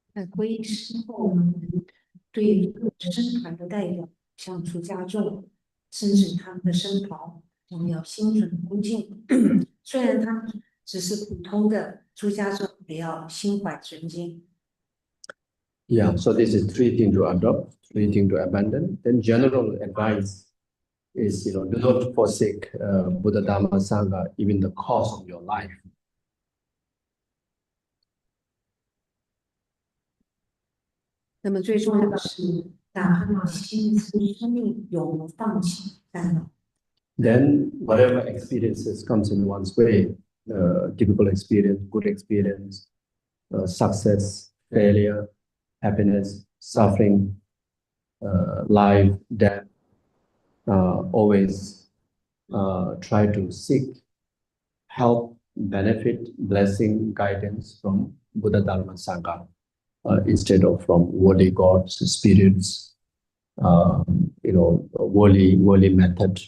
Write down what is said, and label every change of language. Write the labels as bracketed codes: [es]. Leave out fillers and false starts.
[zh] 皈依之后呢，对各僧团的代表，像出家众，甚至他们的僧袍，我们要心存恭敬。虽然他们只是普通的出家众，也要心怀尊敬。 [en] Yeah, so this is 3 things to adopt, 3 things to abandon. Then general advice is, do not forsake Buddha, Dharma, Sangha, even the cost of your life. [zh] 那么最重要的是，哪怕你心思生命有放弃烦恼。 [en] Then whatever experiences comes in one's way, difficult experience, good experience, success, failure, happiness, suffering, life, death, always try to seek help, benefit, blessing, guidance from Buddha, Dharma, Sangha, instead of from worldly gods, spirits, worldly method.